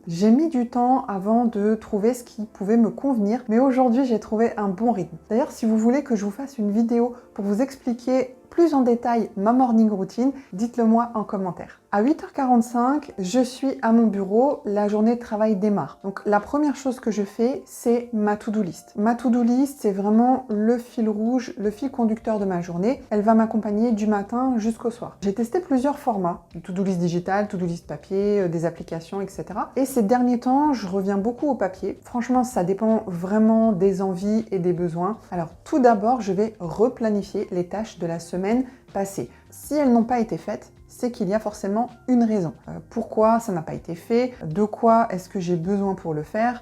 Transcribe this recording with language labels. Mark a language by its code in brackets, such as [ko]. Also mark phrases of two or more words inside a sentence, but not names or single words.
[fr] J'ai mis du temps avant de trouver ce qui pouvait me convenir, mais aujourd'hui j'ai trouvé un bon rythme. D'ailleurs, si vous voulez que je vous fasse une vidéo pour vous expliquer plus en détail ma [en] morning routine, [fr] dites-le moi en commentaire. À 8h45, je suis à mon bureau, la journée de travail démarre. Donc la première chose que je fais, c'est ma [en] to-do list. [fr] Ma [en] to-do list, [fr] c'est vraiment le fil rouge, le fil conducteur de ma journée. Elle va m'accompagner du matin jusqu'au soir. J'ai testé plusieurs formats, [en] to-do list [fr] digital, [en] to-do list [fr] papier, des applications, etc. Et ces derniers temps, je reviens beaucoup au papier. Franchement, ça dépend vraiment des envies et des besoins. Alors tout d'abord, je vais replanifier les tâches de la semaine passée. Si elles n'ont pas été faites, c'est qu'il y a forcément une raison. Pourquoi ça n'a pas été fait? De quoi est-ce que j'ai besoin pour le faire?